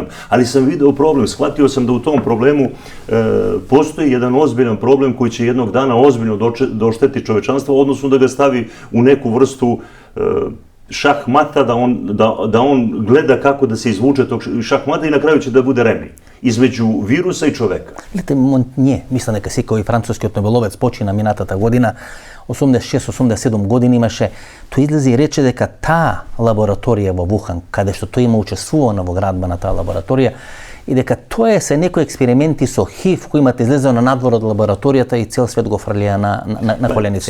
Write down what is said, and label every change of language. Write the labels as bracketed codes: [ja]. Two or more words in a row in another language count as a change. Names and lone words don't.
[sr] Ali sam video problem, shvatio sam da u tom problemu postoji jedan ozbiljan problem koji će jednog dana ozbiljno došteti čovečanstvo, odnosno da ga stavi u neku vrstu šahmata, da on gleda kako da se izvuče tog šahmata i na kraju će da bude remi između virusa i čoveka. [mk] Гледате, Монтње, мисля дека секој францускиот нобеловец почина минатата година, 86-87 години имаше, тој излезе и рече дека таа лабораторија во Вухан, каде што тој има учествувано во градба на таа лабораторија, и дека тоа се некои експерименти со ХИВ кои имате излезено надвор од лабораторијата и цел свет го фрлија на коленици.